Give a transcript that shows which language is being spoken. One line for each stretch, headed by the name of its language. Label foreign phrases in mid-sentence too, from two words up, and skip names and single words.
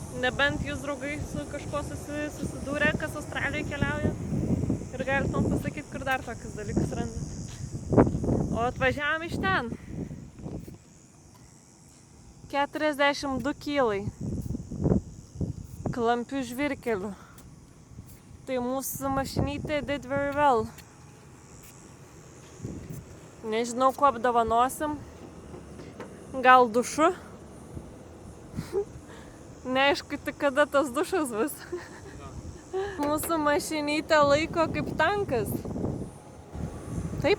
Lithuanian: Nebent jūs draugai su kažkuo susidūrė, kas Australijoje keliauja ir galit man pasakyti, kur dar tokius dalykus randat. O atvažiavom iš ten. 42 kilai. klampių žvyrkelių. Tai mūsų mašinytė
English: did very well.
Lithuanian: Nežinau, ko apdovanosim. Gal dušu? Neaišku, tik kada tas dušas bus. Mūsų mašinytė laiko kaip tankas. Taip?